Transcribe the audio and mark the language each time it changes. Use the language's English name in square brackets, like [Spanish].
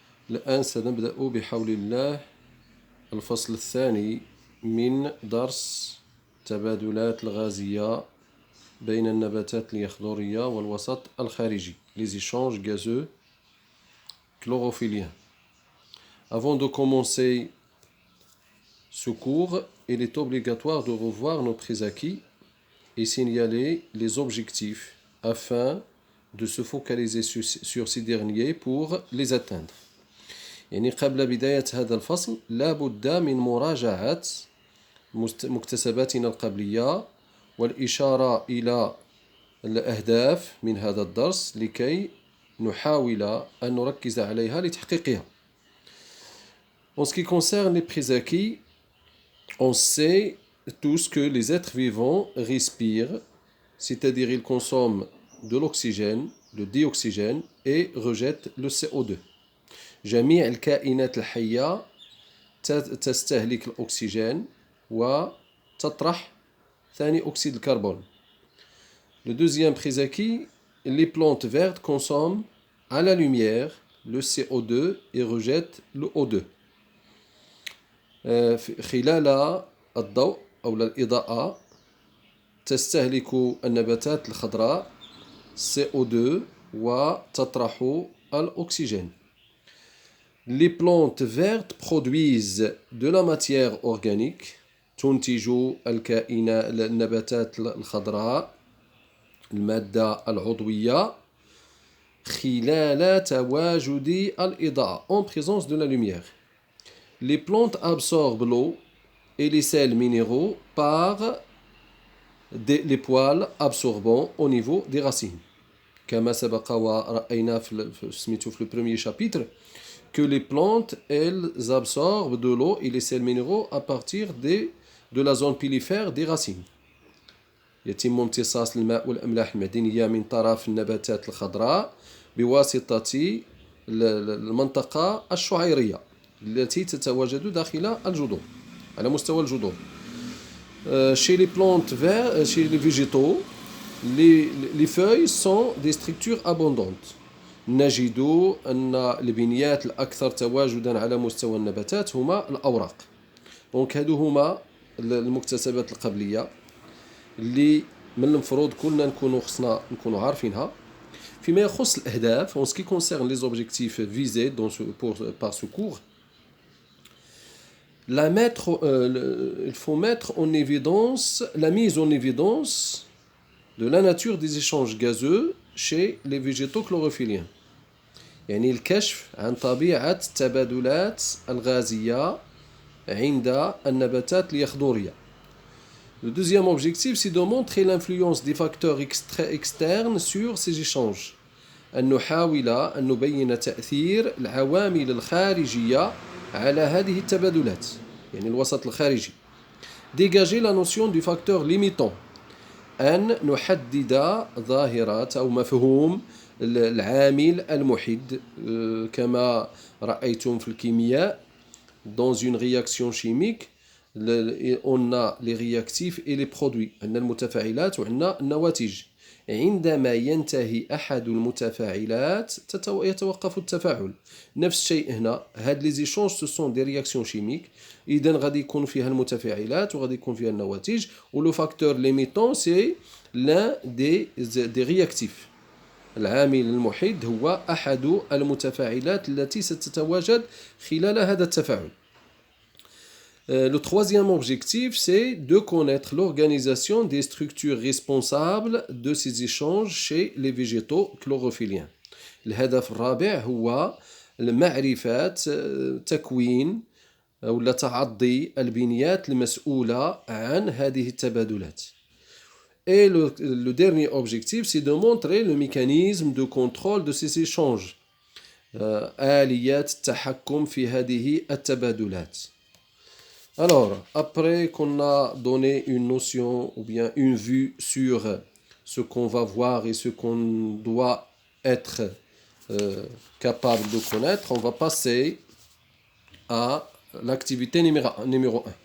[Arabic] الآن سنبدأ بحول الله الفصل الثاني من درس تبادلات الغازية بين النباتات اليخضرية والوسط الخارجي [French] les échanges gazeux chlorophylliens. Avant de commencer ce cours, il est obligatoire de revoir nos préacquis et signaler les objectifs afin de se focaliser sur ces derniers pour les atteindre. [Arabic] يعني قبل بداية هذا الفصل لا بد من مراجعة مكتسباتنا القبلية والإشارة إلى الأهداف من هذا الدرس لكي نحاول أن نركز عليها لتحقيقها. [French] En ce qui concerne les préacquis, on sait tous que les êtres vivants respirent, c'est-à-dire ils consomment de l'oxygène, le dioxygène et rejettent le CO2. [Arabic] جميع الكائنات الحية تستهلك الأكسجين وتطرح ثاني أكسيد الكربون. [French] Le deuxième préacquis, les plantes vertes consomment à la lumière le CO2 et rejettent le O2. [Arabic] خلال الضوء أو الإضاءة تستهلك النباتات الخضراء CO2 وتطرح الأكسجين. [French] Les plantes vertes produisent de la matière organique [Arabic] تنتج النباتات الخضراء المادة العضوية خلال تواجد الإضاءة [French] en présence de la lumière. Les plantes absorbent l'eau et les sels minéraux par les poils absorbants au niveau des racines. [Arabic] كما سبق ورأينا في [French] le premier chapitre que les plantes, elles absorbent de l'eau et les sels minéraux à partir de la zone pilifère des racines. [Arabic] يتم امتصاص الماء والأملاح المعدنية من طرف النباتات الخضراء بواسطة المنطقة الشعيرية التي تتواجد داخل الجذور على مستوى الجذور. [French] Chez les plantes vertes, chez les végétaux, les feuilles sont des structures abondantes. [Arabic] نجد أن البنيات الأكثر تواجدا على مستوى النباتات هما الأوراق. دونك هادو هما المكتسبات القبلية اللي من المفروض كلنا نكونوا عارفينها. فيما يخص الأهداف, [French] en ce qui concerne les objectifs visés par ce cours, il faut mettre en évidence la mise en évidence de la nature des échanges gazeux chez les végétaux chlorophylliens. [Arabic] يعني الكشف عن طبيعة التبادلات الغازية عند النباتات اليخضرية. [French] Le deuxième objectif, c'est de montrer l'influence des facteurs externes sur ces échanges. [Arabic] أن نحاول أن نبين تأثير العوامل الخارجية على هذه التبادلات. يعني الوسط الخارجي. [French] Dégager la notion du facteur limitant. [Arabic] أن نحدد ظاهرة أو مفهوم العامل المحيد كما رأيتم في الكيمياء. [French] Dans une réaction chimique, on a les réactifs et les produits. [Arabic] عندنا المتفاعلات وعندنا النواتج. عندما ينتهي أحد المتفاعلات يتوقف التفاعل. نفس الشيء هنا. هاد [French] les échanges ce sont des réactions chimiques. [Arabic] إذن غادي يكون فيها المتفاعلات وغادي يكون فيها النواتج. [French] ولو facteur limitant c'est l'un des réactifs. [Arabic] العامل المحيد هو أحد المتفاعلات التي ستتواجد خلال هذا التفاعل. [French] Le troisième objectif, c'est de connaître l'organisation des structures responsables de ces échanges chez les végétaux chlorophylliens. [Arabic] الهدف الرابع هو معرفة تكوين أو تعضي البنيات المسؤولة عن هذه التبادلات. [French] Et le dernier objectif, c'est de montrer le mécanisme de contrôle de ces échanges. [Arabic] آليات التحكم في هذه التبادلات. [French] Alors, après qu'on a donné une notion ou bien une vue sur ce qu'on va voir et ce qu'on doit être capable de connaître, on va passer à l'activité numéro 1.